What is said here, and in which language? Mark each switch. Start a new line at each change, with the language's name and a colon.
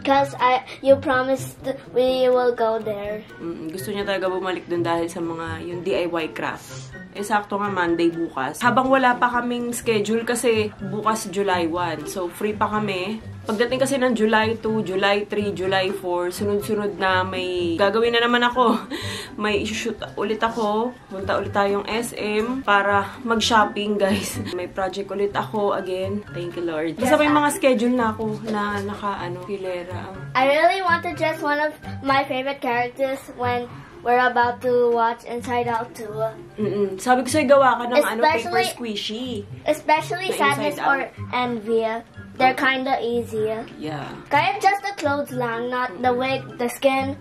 English: Because you promised we will go there.
Filipino: Gusto niya talaga bumalik dun dahil sa mga yung DIY craft. Sakto nga Monday bukas. Habang wala pa kaming schedule kasi bukas July 1. So,
English: free
Filipino: pa kami. Pagdating kasi ng July 2, July 3, July 4, sunod-sunod na may gagawin na naman ako. May isushoot ulit ako. Punta ulit tayong SM para mag-shopping, guys. May project ulit ako
English: again. Thank you, Lord.
Filipino: Basta may mga schedule na ako na hilera.
English: I really want to dress one of my favorite characters when we're about to watch Inside Out 2.
Filipino: Sabi ko sa'yo, gawa ka ng paper squishy.
English: Especially Sadness or Envy. They're kinda easy. Yeah.
Filipino: Kaya
English: just the clothes lang, not the wig, the skin.